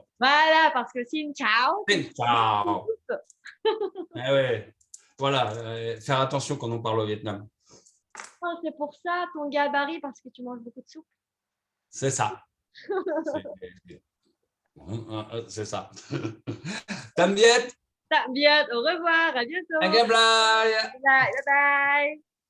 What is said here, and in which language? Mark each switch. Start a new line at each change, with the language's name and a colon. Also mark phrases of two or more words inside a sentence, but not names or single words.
French: Voilà, parce que c'est une ciao. Ciao. Eh ouais. Voilà, faire attention quand on parle au Vietnam. Oh, c'est pour ça ton gabarit, parce que tu manges beaucoup de soupe. C'est ça. C'est ça.
Vietnamese: Tam Viet. Tạm biệt,
French: au revoir, à bientôt.
English: Bye bye. Bye bye.